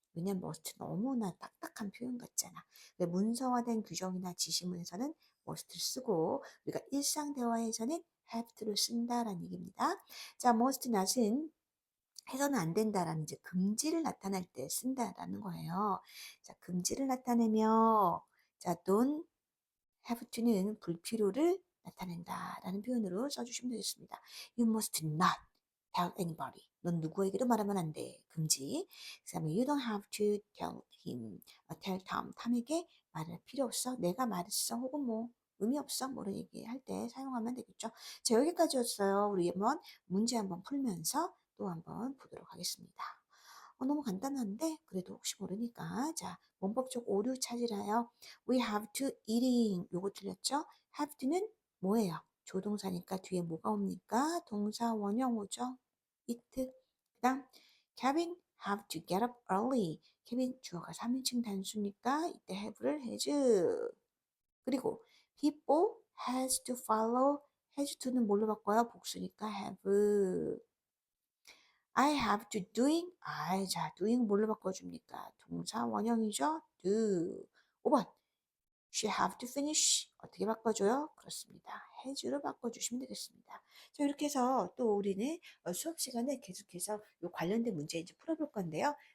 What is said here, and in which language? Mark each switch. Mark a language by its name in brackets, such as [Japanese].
[Korean] 왜냐면 must 너무나 딱딱한 표현 같잖아. 근데 문서화된 규정이나 지시문에서는 must를 쓰고 우리가 일상 대화에서는 have to를 쓴다라는 얘기입니다. 자, must not은 해서는 안 된다라는 이제 금지를 나타낼 때 쓴다라는 거예요. 자, 금지를 나타내며 자, don't have to는 불필요를 나타낸다라는 표현으로 써주시면 되겠습니다. [English] You must not tell anybody. [Korean] 넌 누구에게도 말하면 안 돼. 금지. [English] 그 다음에 you don't have to tell him, tell Tom. [Korean] 탐에게 말할 필요 없어. 내가 말했어. 혹은 뭐 의미 없어. 뭐를 얘기할 때 사용하면 되겠죠. 자, 여기까지였어요. 우리 한번 문제 한번 풀면서 또 한번 보도록 하겠습니다. 너무 간단한데 그래도 혹시 모르니까 자 문법적 오류 찾으라요. [English] We have to eating [Korean] 요거 틀렸죠? have to는 뭐예요? 조동사니까 뒤에 뭐가 옵니까? 동사 원형 오죠? it. [English] 그다음 Kevin have to get up early. [Korean] 케빈 주어가 3인칭 단수니까 이때 have를 has. 그리고 [English] people has to follow [Korean] has to는 뭘로 바꿔요? 복수니까 have. [English] I have to doing. [Korean] 자, doing 뭘로 바꿔줍니까? 동사 원형이죠? do. 5번. [English] She have to finish. [Korean] 어떻게 바꿔줘요? 그렇습니다. has로 바꿔주시면 되겠습니다. 자, 이렇게 해서 또 우리는 수업 시간에 계속해서 요 관련된 문제 이제 풀어볼 건데요.